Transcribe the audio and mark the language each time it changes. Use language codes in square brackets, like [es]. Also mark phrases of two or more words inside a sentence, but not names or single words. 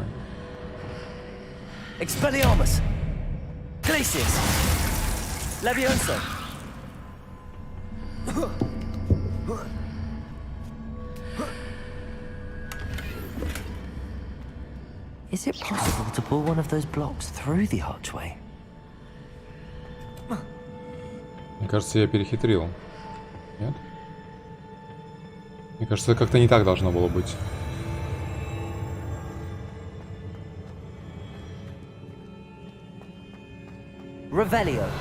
[en] Expelliarmus! Glacius! Levioso! Is it possible to pull one of those blocks through the archway? [ru] Мне кажется, я перехитрил. Нет? Мне кажется, как-то не так должно было быть. Revelio.